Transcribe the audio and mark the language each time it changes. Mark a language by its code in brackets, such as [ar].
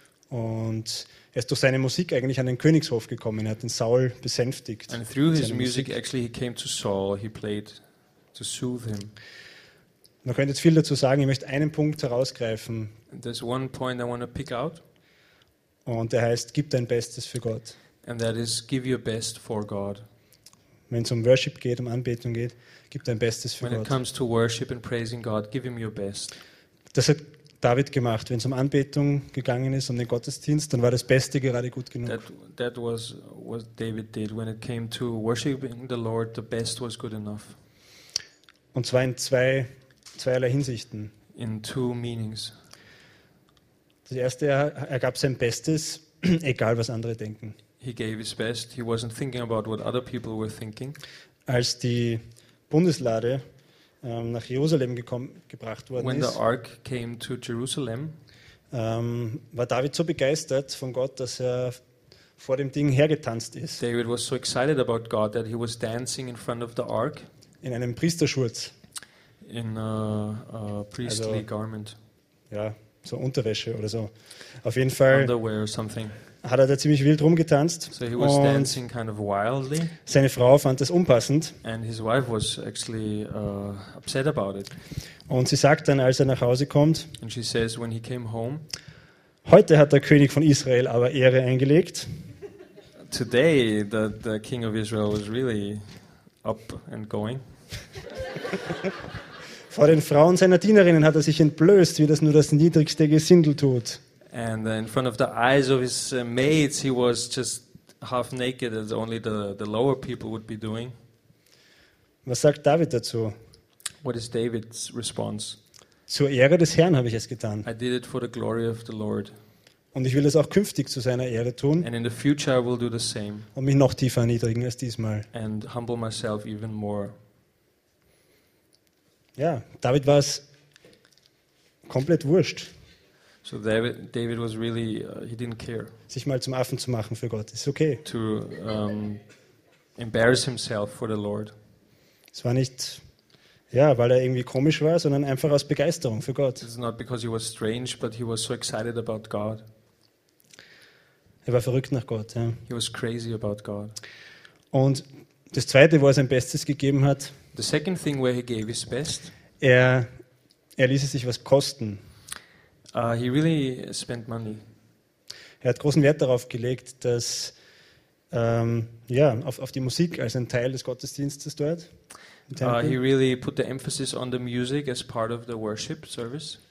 [de] Und er ist durch seine Musik eigentlich an den Königshof gekommen. Er hat den Saul besänftigt. [en] And through his music, actually, he came to Saul. He played to soothe him. [de] Man könnte jetzt viel dazu sagen. Ich möchte einen Punkt herausgreifen. [en] There's one point I want to pick out. [de] Und der heißt: Gib dein Bestes für Gott. [en] And that is, give your best for God. [de] Wenn es um Worship geht, um Anbetung geht, gib dein Bestes für Gott. [en] When it comes to worship and praising God, give him your best. [de] Das hat David gemacht. Wenn es um Anbetung gegangen ist, um den Gottesdienst, dann war das Beste gerade gut genug. [en] That was what David did when it came to worshiping the Lord. The best was good enough. [de] Und zwar in zweierlei Hinsichten. [en] In two meanings. [de] Das erste, er gab sein Bestes, egal was andere denken. [en] He gave his best. He wasn't thinking about what other people were thinking. [de] Als die Bundeslade nach Jerusalem gebracht worden [en] when [de] ist. [en] When the ark came to Jerusalem, [de] war David so begeistert von Gott, dass er vor dem Ding hergetanzt ist. [en] David was so excited about God that he was dancing in front of the ark. [de] In einem Priesterschurz. [en] In a priestly also, garment. [de] Ja, so Unterwäsche oder so. Auf jeden Fall. [en] Underwear or something. [de] Hat er da ziemlich wild rumgetanzt. [en] So he was dancing kind of wildly. [de] Seine Frau fand das unpassend. [en] And his wife was actually upset about it. [de] Und sie sagt dann, als er nach Hause kommt, [en] and she says, when he came home, [de] heute hat der König von Israel aber Ehre eingelegt. [en] today that the king of Israel was really up and going. [de] Vor den Frauen seiner Dienerinnen hat er sich entblößt, wie das nur das niedrigste Gesindel tut. [en] And in front of the eyes of his maids he was just half naked, as only the lower people would be doing. [de] Was sagt David dazu? [en] What is David's response? [de] Zur Ehre des Herrn habe ich es getan. [en] I did it for the glory of the Lord. [de] Und ich will es auch künftig zu seiner Ehre tun. [en] And in the future I will do the same. [de] Und mich noch tiefer erniedrigen als diesmal. [en] And humble myself even more. [de] Ja, David war es komplett wurscht. [en] So David was really, he didn't care. [de] Sich mal zum Affen zu machen für Gott, ist okay. [en] To embarrass himself for the Lord. [de] Es war nicht, ja, weil er irgendwie komisch war, sondern einfach aus Begeisterung für Gott. [en] It's not because he was strange, but he was so excited about God. [de] Er war verrückt nach Gott, ja. [en] He was crazy about God. [de] Und das Zweite, wo er sein Bestes gegeben hat, [en] the second thing where he gave his best, [de] er ließ es sich was kosten. [en] He really spent money. [de] Er hat großen Wert darauf gelegt, dass auf die Musik als ein Teil des Gottesdienstes dort. [en] He really put the emphasis on the music as part of the worship service.